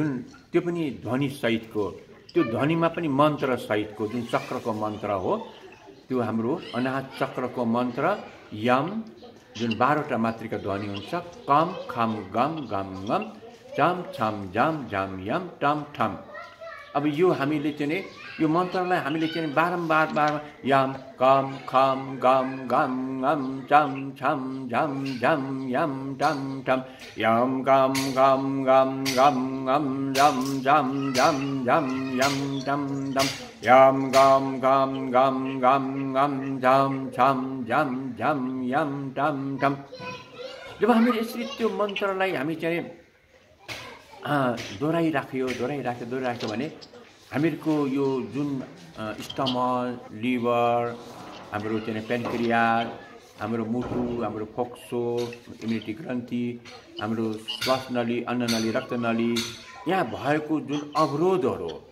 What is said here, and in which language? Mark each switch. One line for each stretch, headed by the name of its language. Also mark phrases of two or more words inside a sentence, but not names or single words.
Nepali: त्यो पनि ध्वनि सहितको, त्यो ध्वनिमा पनि मन्त्र सहितको जुन चक्रको मन्त्र हो, त्यो हाम्रो अनाहत चक्रको मन्त्र यम जुन 12वटा मात्रिका ध्वनि हुन्छ, कम खम गम गम गम चम छम जम जम यम टम ठम। अब यो हामीले चाहिँ यो मन्त्रलाई हामीले चाहिँ बारम्बार यम कम खम गम गम गम चम छम झम झम यम टम ठम यम गम गम गम गम गम जम जम जम झम यम टम टम यम गम गम गम गम गम झम छम झम झम यम टम ठम। जब हामीले यसरी त्यो मन्त्रलाई हामी चाहिँ दोहोऱ्याइराख्यो भने हामीहरूको यो जुन
English: stomach, liver,
Nepali: हाम्रो चाहिँ पेन्क्रियास, हाम्रो मुटु, हाम्रो फोक्सो, इम्युनिटी ग्रन्थि, हाम्रो श्वास नली, अन्न नली, रक्त नली, यहाँ भएको जुन अवरोधहरू,